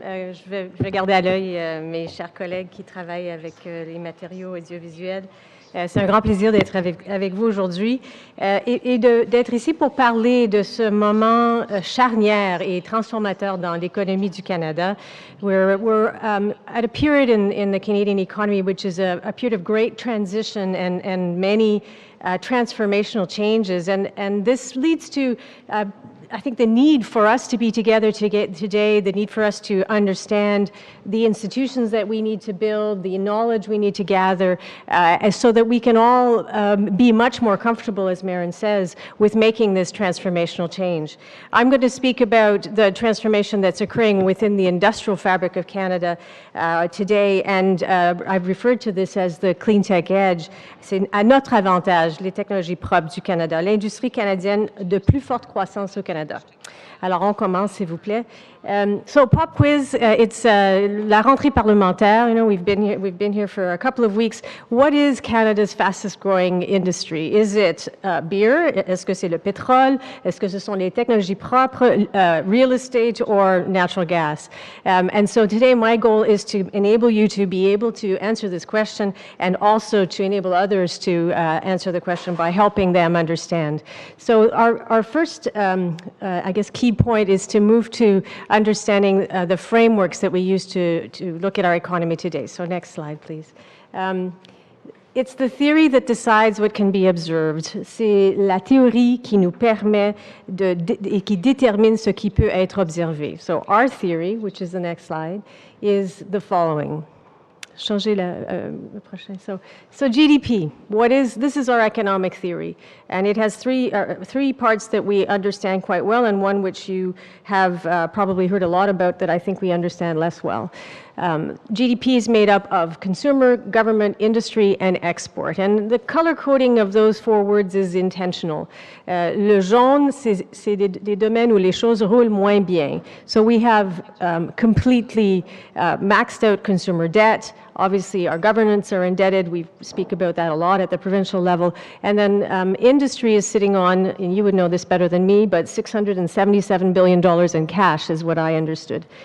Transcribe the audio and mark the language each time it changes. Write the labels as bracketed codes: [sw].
[fr] Je vais garder à l'œil mes chers collègues qui travaillent avec les matériaux audiovisuels. C'est un grand plaisir d'être avec vous aujourd'hui et d'être ici pour parler de ce moment charnière et transformateur dans l'économie du Canada. [en] We're at a period in the Canadian economy which is a period of great transition and many transformational changes, and this leads to I think the need for us to be together today, the need for us to understand the institutions that we need to build, the knowledge we need to gather, so that we can all be much more comfortable, as Merran says, with making this transformational change. I'm going to speak about the transformation that's occurring within the industrial fabric of Canada today, and I've referred to this as the clean tech edge. [fr] C'est à notre avantage, les technologies propres du Canada, l'industrie canadienne de plus forte croissance au Canada. Alors, on commence, s'il vous plaît. [en] So, pop quiz, it's [fr] la rentrée parlementaire. [en] You know, we've been here for a couple of weeks. What is Canada's fastest growing industry? Is it beer? [fr] Est-ce que c'est le pétrole? Est-ce que ce sont les technologies propres, [en] real estate, or natural gas? And so today, my goal is to enable you to be able to answer this question, and also to enable others to answer the question by helping them understand. So our first, I guess, key point is to move to understanding the frameworks that we use to look at our economy today. So next slide, please. It's the theory that decides what can be observed. [fr] C'est la théorie qui nous permet et qui détermine ce qui peut être observé. [en] So our theory, which is the next slide, is the following. [fr] Changer le prochain. [en] So GDP, this is our economic theory, and it has three parts that we understand quite well, and one which you have probably heard a lot about that I think we understand less well. GDP is made up of consumer, government, industry, and export. And the color coding of those 4 words is intentional. [fr] Le jaune, c'est des domaines où les choses roulent moins bien. [en] So we have completely maxed out consumer debt. Obviously, our governments are indebted. We speak about that a lot at the provincial level. And then industry is sitting on, and you would know this better than me, but $677 billion in cash is what I understood.